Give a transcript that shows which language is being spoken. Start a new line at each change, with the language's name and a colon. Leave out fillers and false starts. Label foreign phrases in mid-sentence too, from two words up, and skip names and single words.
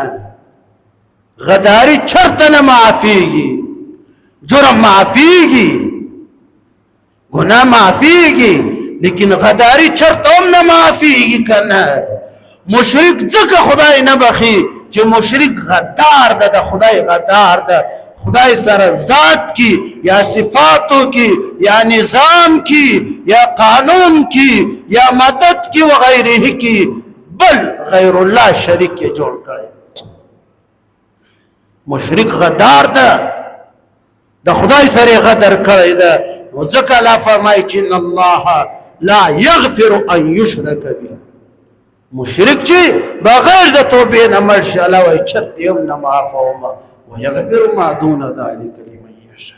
Pashto: غداري چرته نه معافیږي، جرم معافیږي، ګناه معافیږي، لیکن غداري چرته هم نه معافیږي که نه؟ مشرک ځکه خدای نه بخي چې مشرک غدار ده، د خدای غدار ده. خدای سره ذات کی یا صفاتو کی یا نظام کی یا قانون کی یا مدد کی وغیرہ کی بل غیر الله شریک کې جوړ کړي. مشرک غدار ده، د خدای سره غدر کړی ده. نو ځکه الله فرمایي چې
Arabic: ان الله لا یغفر ان یشرک به.
Pashto: مشرک چې بغیر د توبې نه مړ شي، الله وایي چت یم نه معافومه
Arabic: ویغفر ما دون ذلک لمن یشاء.